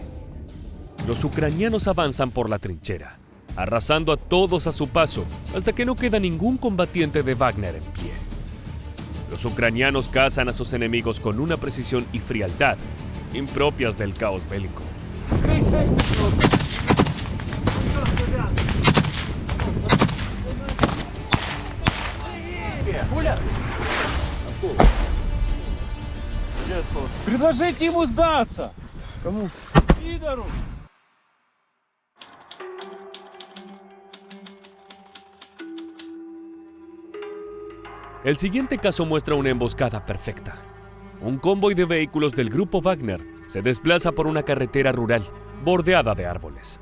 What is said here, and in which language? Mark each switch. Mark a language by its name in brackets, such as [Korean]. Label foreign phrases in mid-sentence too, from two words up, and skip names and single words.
[Spanish] Los ucranianos avanzan por la trinchera, arrasando a todos a su paso hasta que no queda ningún combatiente de Wagner en pie. Los ucranianos cazan a sus enemigos con una precisión y frialdad impropias del caos bélico. [Russian] Предложите ему сдаться. Кому? Пидору. [Spanish] El siguiente caso muestra una emboscada perfecta. Un convoy de vehículos del grupo Wagner se desplaza por una carretera rural, bordeada de árboles.